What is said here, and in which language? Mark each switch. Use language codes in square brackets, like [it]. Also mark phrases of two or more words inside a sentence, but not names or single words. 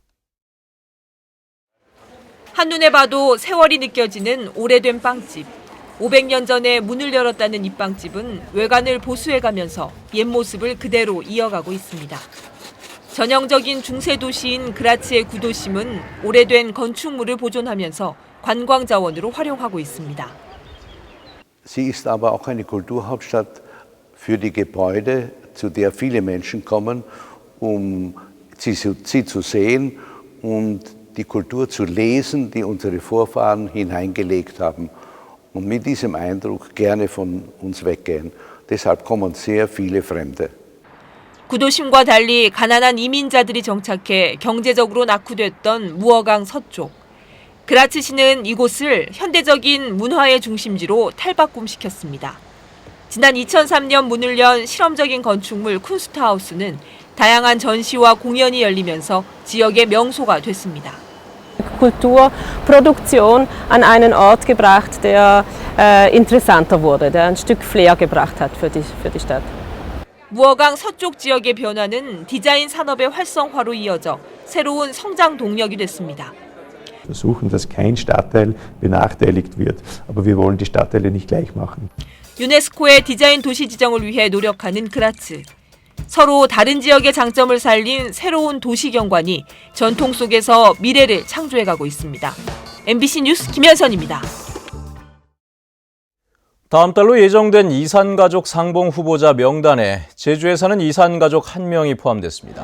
[ko] 한눈에 봐도 세월이 느껴지는 오래된 빵집. 500년 전에 문을 열었다는 이 빵집은 외관을 보수해가면서 옛 모습을 그대로 이어가고 있습니다. 전형적인 중세 도시인 그라츠의 구도심은 오래된 건축물을 보존하면서 관광 자원으로 활용하고 있습니다. [de] Sie ist aber auch eine Kulturhauptstadt für die Gebäude, zu der viele Menschen kommen, sie zu sehen und die Kultur zu lesen, die unsere Vorfahren hineingelegt haben und mit diesem Eindruck gerne von uns weggehen. Deshalb kommen sehr viele Fremde. [ko] 구도심과 달리 가난한 이민자들이 정착해 경제적으로 낙후됐던 무어강 서쪽. 그라츠시는 이곳을 현대적인 문화의 중심지로 탈바꿈시켰습니다. 지난 2003년 문을 연 실험적인 건축물 쿤스트하우스는 다양한 전시와 공연이 열리면서 지역의 명소가 됐습니다. [de] Kulturproduktion an einen Ort gebracht, der interessanter wurde, der ein Stück Flair gebracht hat für die Stadt. [ko] 무어강 서쪽 지역의 변화는 디자인 산업의 활성화로 이어져 새로운 성장 동력이 됐습니다. [de] Versuchen, dass kein Stadtteil benachteiligt wird, aber wir wollen die Stadtteile nicht gleich machen. [ko] 유네스코의 디자인 도시 지정을 위해 노력하는 그라츠. 서로 다른 지역의 장점을 살린 새로운 도시 경관이 전통 속에서 미래를 창조해가고 있습니다. MBC 뉴스 김현선입니다. 다음 달로 예정된 이산가족 상봉 후보자 명단에 제주에 사는 이산가족 1명이 포함됐습니다.